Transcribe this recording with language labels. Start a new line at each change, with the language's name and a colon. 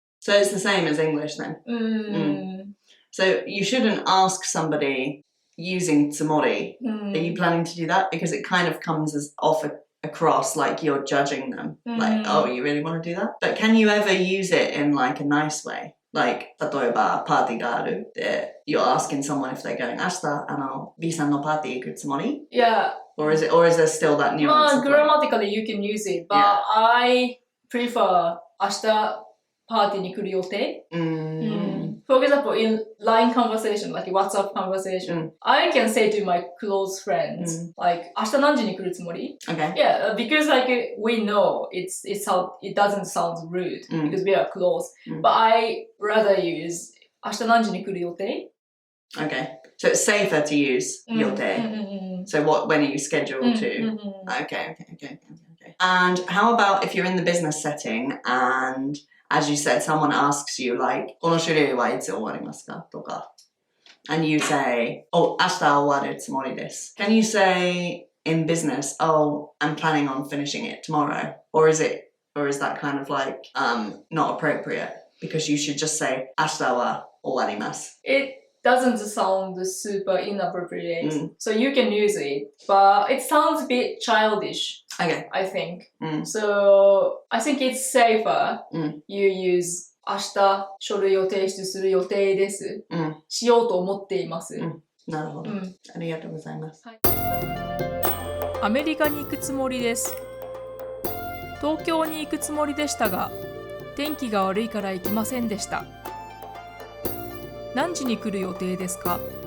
English: So it's the same as English then? So you shouldn't ask somebody...using つもり. Are you planning to do that? Because it kind of comes as across like you're judging them. Like, oh, you really want to do that? But can you ever use it in like a nice way? Like,
Japanese: 例えばパーティーがあるで
English: you're asking someone if they're going
Japanese: 明日B さんのパーティー行くつもり?
English: Yeah. Or is there still that nuance? Grammatically you can use it, but I prefer
Japanese: 明日パーティーに来る予定?
English: For example, in line conversation, like WhatsApp conversation, I can say to my close friends, like,
Japanese: 明日何時に来るつもり?
English: Okay. Yeah, because like we know it doesn't sound rude because we are close. But I rather use
Japanese: 明日何時に来る予定?
English: Okay. So it's safer to use 予定. So when are you scheduled to? Okay. And how about if you're in the business setting and...As you said, someone asks you like,
Japanese: この種類はいつ終わりますか? とか.
English: And you say, oh,
Japanese: 明日終わるつもりです.
English: Can you say in business, oh, I'm planning on finishing it tomorrow? Or is that kind of like not appropriate? Because you should just say,
Japanese: 明日は終わります.
English: It doesn't sound super inappropriate. So you can use it, but it sounds a bit childish.Okay. I think. So I think it's safer. You use
Japanese: 明日書類を提出する予定です。しようと思っています。なるほど。ありがとうございます。アメリカに行くつもりです。東京に行くつもりでしたが、天気が悪いから行きませんでした。何時に来る予定ですか？